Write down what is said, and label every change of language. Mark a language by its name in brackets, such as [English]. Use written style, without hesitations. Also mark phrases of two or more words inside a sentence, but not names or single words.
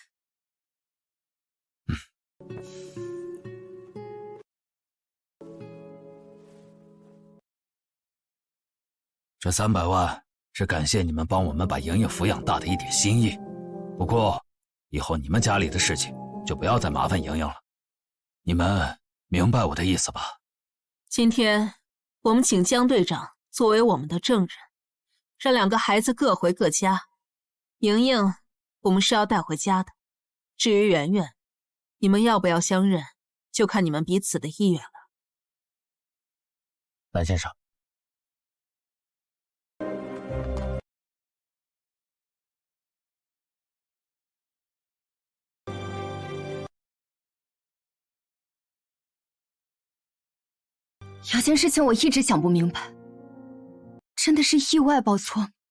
[Chinese] 這300萬是感謝你們幫我們把瑩瑩撫養大的一點心意，不過以後你們家裡的事情就不要再麻煩瑩瑩了。你們明白我的意思吧？今天我們請江隊長作為我們的證人，讓兩個孩子各回各家。瑩瑩我們是要帶回家的，至於媛媛，你們要不要相認，就看你們彼此的意願了。藍先生，有件事情我一直想不明白，真的是意外報錯？